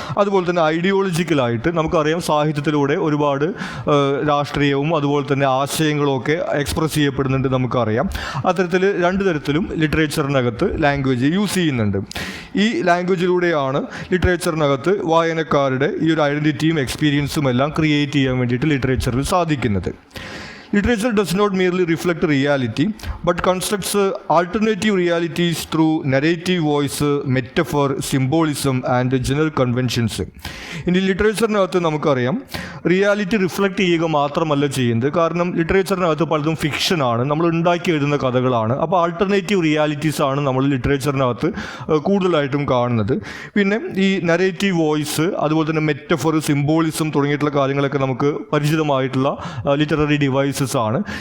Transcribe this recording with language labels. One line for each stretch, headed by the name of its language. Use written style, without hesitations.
Malayalam: അതുപോലെ തന്നെ ഐഡിയോളജിക്കലായിട്ട് നമുക്കറിയാം സാഹിത്യത്തിലൂടെ ഒരുപാട് രാഷ്ട്രീയവും അതുപോലെ തന്നെ ആശയങ്ങളും ഒക്കെ എക്സ്പ്രസ് ചെയ്യപ്പെടുന്നുണ്ട് നമുക്കറിയാം. അത്തരത്തിൽ രണ്ട് തരത്തിലും ലിറ്ററേച്ചറിനകത്ത് ലാംഗ്വേജ് യൂസ് ചെയ്യുന്നുണ്ട്. ഈ ലാംഗ്വേജിലൂടെയാണ് ലിറ്ററേച്ചറിനകത്ത് വായനക്കാരുടെ ഈ ഒരു ഐഡൻറ്റിറ്റിയും എക്സ്പീരിയൻസും എല്ലാം ക്രിയേറ്റ് ചെയ്യാൻ വേണ്ടിയിട്ട് ലിറ്ററേച്ചറിൽ സാധിക്കുന്നത്.
English: Literature does not merely reflect reality, but constructs alternative realities through narrative voice, metaphor, symbolism and general conventions.
Malayalam: ഇനി ലിറ്ററേച്ചറിനകത്ത് നമുക്കറിയാം റിയാലിറ്റി റിഫ്ലക്റ്റ് ചെയ്യുക മാത്രമല്ല ചെയ്യുന്നത്. കാരണം ലിറ്ററേച്ചറിനകത്ത് പലതും ഫിക്ഷനാണ്, നമ്മൾ ഉണ്ടാക്കി എഴുതുന്ന കഥകളാണ്. അപ്പോൾ ആൾട്ടർനേറ്റീവ് റിയാലിറ്റീസ് ആണ് നമ്മൾ ലിറ്ററേച്ചറിനകത്ത് കൂടുതലായിട്ടും കാണുന്നത്. പിന്നെ ഈ നരേറ്റീവ് വോയിസ്, അതുപോലെ തന്നെ മെറ്റഫർ, സിംബോളിസം തുടങ്ങിയിട്ടുള്ള കാര്യങ്ങളൊക്കെ നമുക്ക് പരിചിതമായിട്ടുള്ള ലിറ്റററി ഡിവൈസ് ആണ്.